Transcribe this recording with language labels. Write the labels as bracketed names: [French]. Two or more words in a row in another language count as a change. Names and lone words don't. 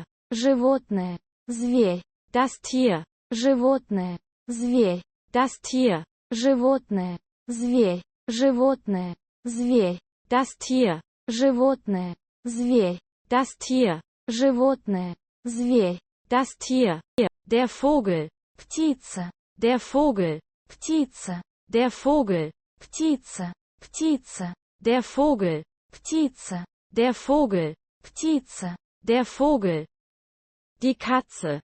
[Russian] Животное. Зверь. [German] Das Tier. [Russian] Животное. Зверь. [German] Das Tier. [Russian] Животное. Зверь. Животное. Зверь. [German] Das Tier. [Russian] Животное. Зверь. [German] Das Tier. [Russian] Животное. Зверь. [German] Das Tier. Der Vogel. [Russian] Птица. [German] Der Vogel. [Russian] Птица. [German] Der Vogel. [Russian] Птица. Птица. [German] Der Vogel. [Russian] Птица. [German] Der Vogel. [Russian] Птица. [German] Der Vogel. Die Katze.